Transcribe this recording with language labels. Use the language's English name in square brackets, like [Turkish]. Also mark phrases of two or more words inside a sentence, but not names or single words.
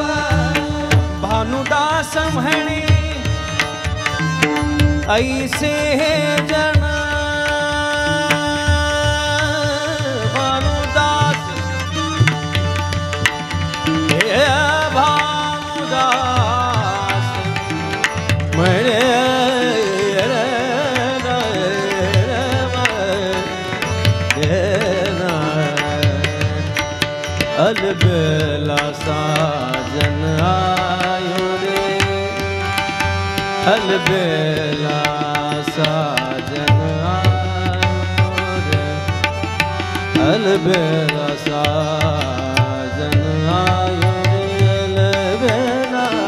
[Marathi] भानुदास म्हणे ऐसे हे जन भानुदास हे भानुदास म्हणे [Hindi] अलबेला साजन आयो रे अलबेला साजन आयो रे अलबेला साजन आयो रे अलबेला